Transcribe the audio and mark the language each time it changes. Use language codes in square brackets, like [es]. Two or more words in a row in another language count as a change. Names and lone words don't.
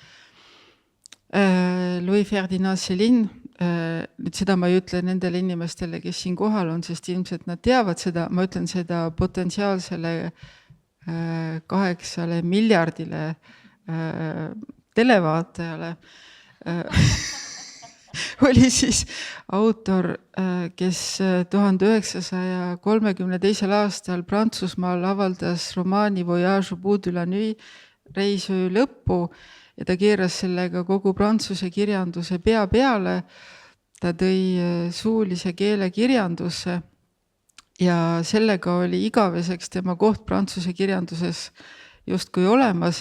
[et] Louis Ferdinand Céline, nüüd seda ma ei ütle nendele inimestele, kes siin kohal on, sest ilmselt nad teavad seda, ma ütlen seda potentsiaalsele 8 miljardile televaatajale. Oli siis autor, kes 1932. aastal Prantsusmaal avaldas romaani Voyage au bout de la nuit, reis öö lõppu, ja ta keeras sellega kogu prantsuse kirjanduse pea peale. Ta tõi suulise keele kirjandusse ja sellega oli igaveseks tema koht prantsuse kirjanduses justkui olemas.